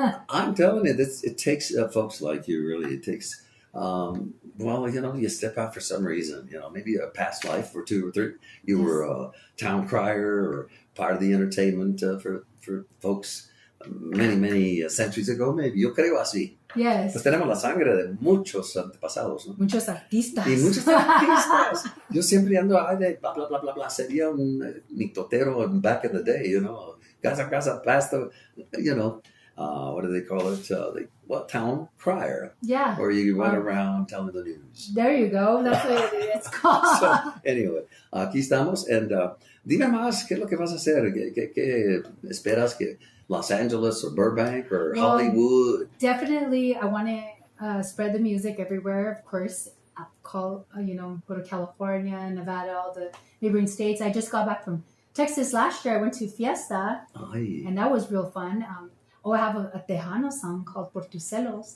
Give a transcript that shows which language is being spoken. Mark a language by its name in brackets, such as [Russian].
[English] I'm telling you, it takes folks like you, really. It takes, you step out for some reason, maybe a past life or two or three. You were a town crier or part of the entertainment for folks many centuries ago, maybe. [Spanish] Yo creo así. [English] Yes. [Spanish] Pues tenemos la sangre de muchos antepasados, ¿no? Muchos artistas. Y muchos artistas. Yo siempre ando, de bla, bla, bla, bla, bla. Sería un mitotero [English] back in the day, Casa, pasta, what do they call it? Town crier. Yeah. Or you run around telling the news. There you go. That's what it's called. So, anyway, [Spanish] aquí estamos. And dime más, ¿qué es lo que vas a hacer? ¿Qué esperas que Los Angeles or Burbank or Hollywood? [English] Definitely, I want to spread the music everywhere, of course. Go to California, Nevada, all the neighboring states. I just got back from Texas last year. I went to Fiesta, and that was real fun. I have a Tejano song called Por Tus Celos.